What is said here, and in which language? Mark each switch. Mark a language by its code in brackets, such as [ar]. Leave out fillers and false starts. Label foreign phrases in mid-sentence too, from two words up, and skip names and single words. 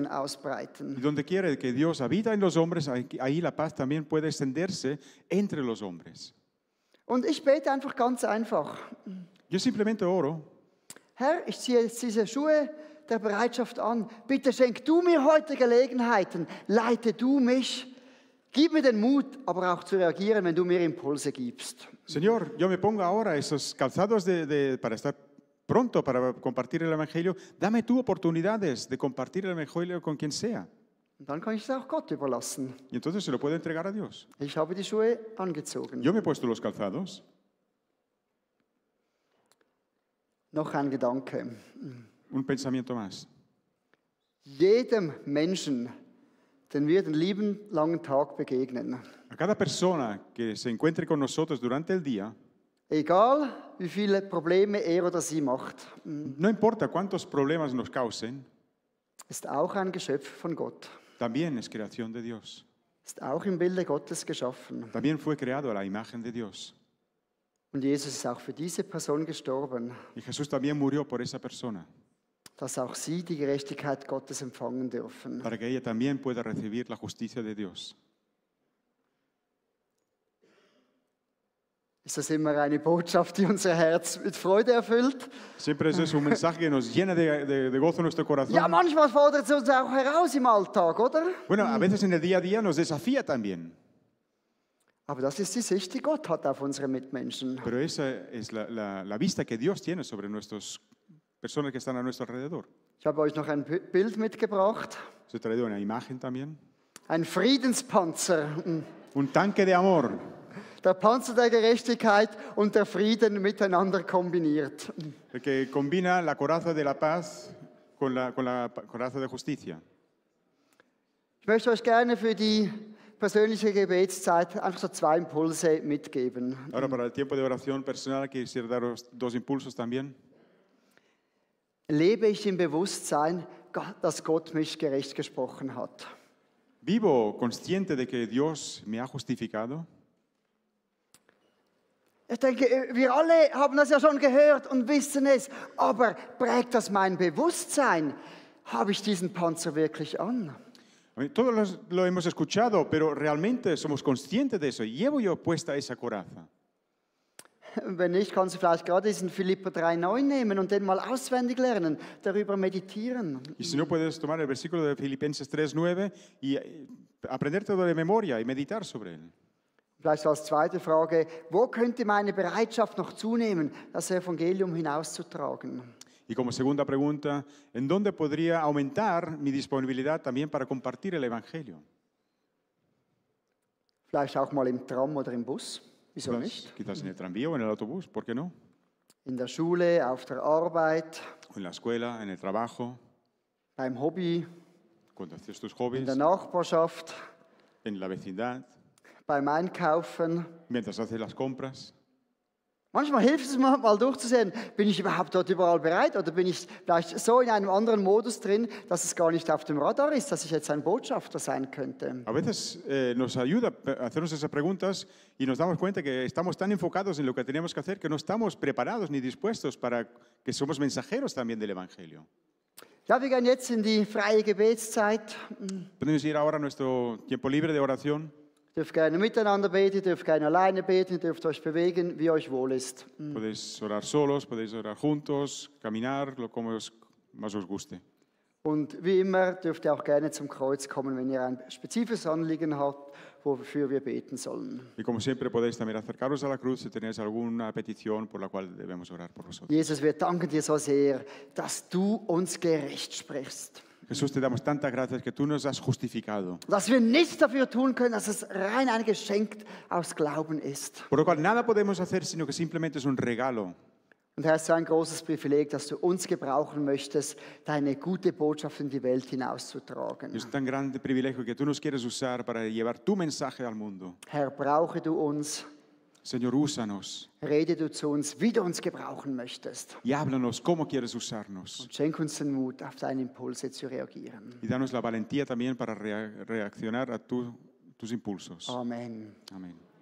[es] Y [de] ausbreiten. [es] donde quiere que Dios habita en los hombres, ahí la paz también puede extenderse entre los hombres. [de] Und ich bete einfach ganz einfach. [es] Yo simplemente oro. [de] Herr, ich ziehe jetzt diese Schuhe der Bereitschaft an. Bitte schenk du mir heute Gelegenheiten. Leite du mich. Gib mir den Mut, aber auch zu reagieren, wenn du mir Impulse gibst. [es] Señor, yo me pongo ahora esos calzados para estar pronto para compartir el Evangelio. Dame tú oportunidades de compartir el Evangelio con quien sea. [de] Und dann kann ich es auch Gott überlassen. [es] Y entonces se lo puedo entregar a Dios. [de] Ich habe die Schuhe angezogen. [es] Yo me he puesto los calzados. [de] Noch ein Gedanke. [es] Un pensamiento más. [de] Jedem Menschen, den wir den lieben langen Tag begegnen, [es] A cada persona que se encuentre con nosotros durante el día, [de] egal wie viele Probleme er oder sie macht, [es] no importa cuántos problemas nos causen, [de] ist auch ein Geschöpf von Gott, [es] también es creación de Dios. [de] ist auch im Bilde Gottes geschaffen. [es] También fue creado a la imagen de Dios. [de] Und Jesus ist auch für diese Person gestorben, [es] Y Jesús también murió por esa persona, [de] dass auch sie die Gerechtigkeit Gottes empfangen dürfen. [es] para que ella también pueda recibir la justicia de Dios. [de] Ist das immer eine Botschaft, die unser Herz mit Freude erfüllt? [es] Siempre es eso, un mensaje que nos llena de gozo nuestro corazón. [de] Ja, manchmal fordert es uns auch heraus im Alltag, oder? [es] Bueno, a veces en el día a día nos desafía también, [de] Aber das ist die Sicht, die Gott hat auf unsere Mitmenschen. [es] pero esa es la vista que Dios tiene sobre nuestras personas que están a nuestro alrededor. [de] Ich habe euch noch ein Bild mitgebracht. [es] Se ha traído una imagen también. [de] Ein Friedenspanzer. [es] Un tanque de amor. [de] Der Panzer der Gerechtigkeit und der Frieden miteinander kombiniert. [es] Que combina la coraza de la paz con la coraza de justicia. [de] Ich möchte euch gerne für die persönliche Gebetszeit einfach so 2 Impulse mitgeben. [es] Ahora para el tiempo de oración personal quisiera daros 2 impulsos también. [de] Lebe ich im Bewusstsein, dass Gott mich gerecht gesprochen hat? [es] ¿Vivo consciente de que Dios me ha justificado? [de] Ich denke, wir alle haben das ja schon gehört und wissen es, aber prägt das mein Bewusstsein? Habe ich diesen Panzer wirklich an? [es] Todos lo hemos escuchado, pero realmente somos conscientes de eso. ¿Llevo yo puesta esa coraza? [de] Wenn nicht, kannst du vielleicht gerade diesen Philipper 3,9 nehmen und den mal auswendig lernen, darüber meditieren. [es] Y si no, puedes tomar el versículo de Filipenses 3:9 y aprender todo de memoria y meditar sobre él. [de] Vielleicht als zweite Frage, wo könnte meine Bereitschaft noch zunehmen, das Evangelium hinauszutragen? [es] Y como segunda pregunta, ¿en dónde podría aumentar mi disponibilidad también para compartir el Evangelio? [de] Vielleicht auch mal im Tram oder im Bus, wieso nicht? [es] Quizás en el tranvía o en el autobús, ¿por qué no? [de] in der Schule, auf der Arbeit, [es] en la escuela, en el trabajo, [de] beim Hobby, [es] cuando haces tus [de] in [es] hobbies, [de] der Nachbarschaft, [es] en la vecindad, [de] beim Einkaufen. [es] mientras haces las compras. [de] Manchmal hilft es mir mal durchzusehen, bin ich überhaupt dort überall bereit oder bin ich vielleicht so in einem anderen Modus drin, dass es gar nicht auf dem Radar ist, dass ich jetzt ein Botschafter sein könnte. [es] A veces nos ayuda a hacernos esas preguntas y nos damos cuenta que estamos tan enfocados en lo que tenemos que hacer que no estamos preparados ni dispuestos para que somos mensajeros también del Evangelio. [de] Ja, wir gehen jetzt in die freie Gebetszeit. [es] Podemos ir ahora a nuestro tiempo libre de oración. [de] Ihr dürft gerne miteinander beten, ihr dürft gerne alleine beten, ihr dürft euch bewegen, wie euch wohl ist. [es] Podéis orar solos, podéis orar juntos, caminar, lo como más os guste. [de] Und wie immer dürft ihr auch gerne zum Kreuz kommen, wenn ihr ein spezifisches Anliegen habt, wofür wir beten sollen. [es] Y como siempre podéis también acercaros a la cruz si tenéis alguna petición por la cual debemos orar por vosotros. [de] Jesus, wir danken dir so sehr, dass du uns gerecht sprichst. [es] Jesús, te damos tantas gracias que tú nos has justificado, [de] Dass wir nichts dafür tun können, dass es rein ein Geschenk aus Glauben ist. [es] por lo cual nada podemos hacer sino que simplemente es un regalo. [de] Und Herr, es ist so ein großes Privileg, dass du uns gebrauchen möchtest, deine gute Botschaft in die Welt hinauszutragen. [es] Es un tan grande privilegio que tú nos quieres usar para llevar tu mensaje al mundo. [de] Herr, brauche du uns, [es] Señor, úsanos [de] rede du zu uns, wie du uns gebrauchen möchtest. [es] y háblanos cómo quieres usarnos. [de] Und schenk uns den Mut, auf deine Impulse zu reagieren. [es] Y danos la valentía también para reaccionar a tus impulsos. [de] Amen. [es] Amén.